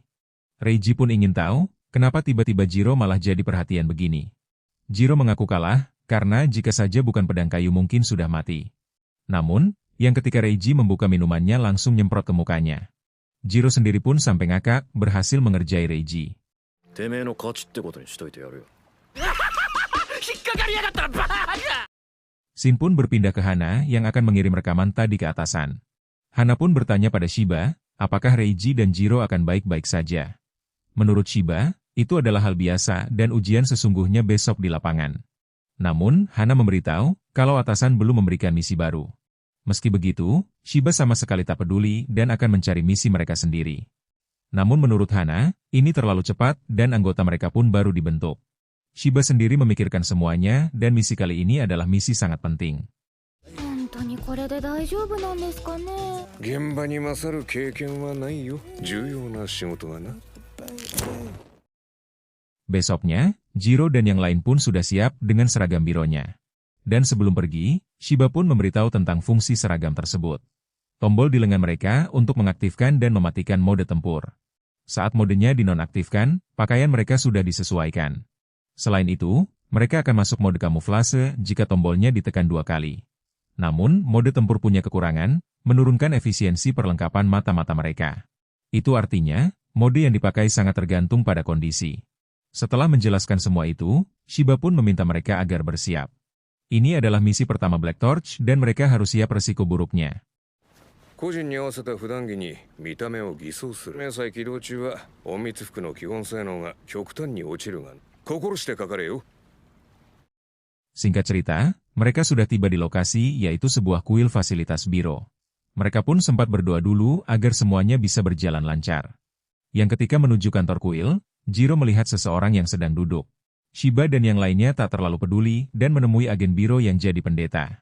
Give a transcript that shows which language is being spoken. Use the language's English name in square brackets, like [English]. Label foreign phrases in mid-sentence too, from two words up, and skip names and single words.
[Indonesian] Reiji pun ingin tahu, kenapa tiba-tiba Jiro malah jadi perhatian begini. Jiro mengaku kalah, karena jika saja bukan pedang kayu mungkin sudah mati. Namun, yang ketika Reiji membuka minumannya langsung nyemprot ke mukanya. Jiro sendiri pun sampai ngakak berhasil mengerjai Reiji. [Japanese] てめえの勝ちってことにしといてやるよ。 [Indonesian] Shin pun berpindah ke Hana yang akan mengirim rekaman tadi ke atasan. Hana pun bertanya pada Shiba, apakah Reiji dan Jiro akan baik-baik saja. Menurut Shiba, itu adalah hal biasa dan ujian sesungguhnya besok di lapangan. Namun, Hana memberitahu kalau atasan belum memberikan misi baru. Meski begitu, Shiba sama sekali tak peduli dan akan mencari misi mereka sendiri. Namun menurut Hana, ini terlalu cepat dan anggota mereka pun baru dibentuk. Shiba sendiri memikirkan semuanya dan misi kali ini adalah misi sangat penting. [Japanese] 本当にこれで大丈夫なんですかね。現場に勝る経験はないよ。重要な仕事がな。 [Indonesian] Besoknya, Jiro dan yang lain pun sudah siap dengan seragam bironya. Dan sebelum pergi, Shiba pun memberitahu tentang fungsi seragam tersebut. Tombol di lengan mereka untuk mengaktifkan dan mematikan mode tempur. Saat modenya dinonaktifkan, pakaian mereka sudah disesuaikan. Selain itu, mereka akan masuk mode kamuflase jika tombolnya ditekan 2 kali. Namun, mode tempur punya kekurangan, menurunkan efisiensi perlengkapan mata-mata mereka. Itu artinya, mode yang dipakai sangat tergantung pada kondisi. Setelah menjelaskan semua itu, Shiba pun meminta mereka agar bersiap. Ini adalah misi pertama Black Torch dan mereka harus siap resiko buruknya. [Japanese] 個人に合わせた普段着に見た目を偽装する。迷彩起動中は隠密服の基本性能が極端に落ちるが、心してかかれよ。 [Indonesian] Singkat cerita, mereka sudah tiba di lokasi yaitu sebuah kuil fasilitas biro. Mereka pun sempat berdoa dulu agar semuanya bisa berjalan lancar. Yang ketika menuju kantor kuil, Jiro melihat seseorang yang sedang duduk. Shiba dan yang lainnya tak terlalu peduli dan menemui agen biro yang jadi pendeta.